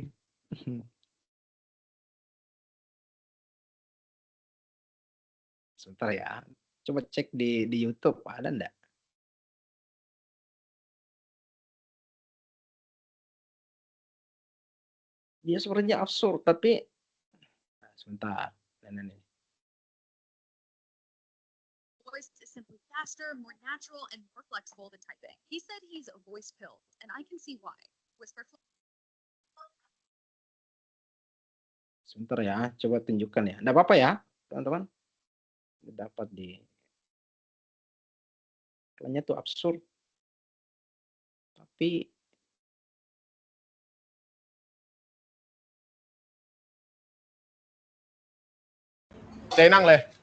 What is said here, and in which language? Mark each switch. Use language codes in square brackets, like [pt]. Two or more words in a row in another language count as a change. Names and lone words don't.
[id] Sebentar ya, coba cek di YouTube ada ndak? Dia sebenarnya absurd tapi nah, sebentar, ini nih. [en] Voice is simply faster, more natural, and more flexible than typing. He said he's a voice pill, and I can see why. Whisper [id] Sebentar ya, coba tunjukkan ya. Nggak apa-apa ya, teman-teman. Dapat di iklannya tuh absurd, tapi [th] เจ๊นั่งเลย